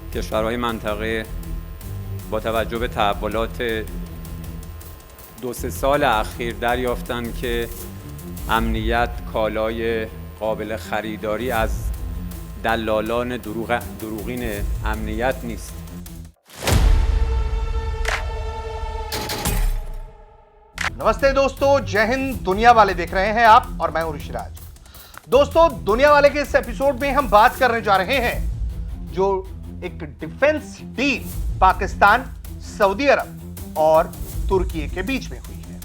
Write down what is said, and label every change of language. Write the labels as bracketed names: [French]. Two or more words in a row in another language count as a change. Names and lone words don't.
[Persian] کشورهای منطقه با توجه به تحولات 2-3 سال اخیر دریافتند که امنیت کالای قابل خریداری از دلالان دروغین امنیت نیست. [Hindi] नमस्ते दोस्तों, जय हिंद। दुनिया वाले देख रहे हैं आप और मैं हूं ऋषिराज। दोस्तों, दुनिया वाले के इस एपिसोड में हम बात करने जा रहे हैं जो एक [English] defense deal [Hindi] पाकिस्तान, सऊदी अरब और तुर्की के बीच में हुई है।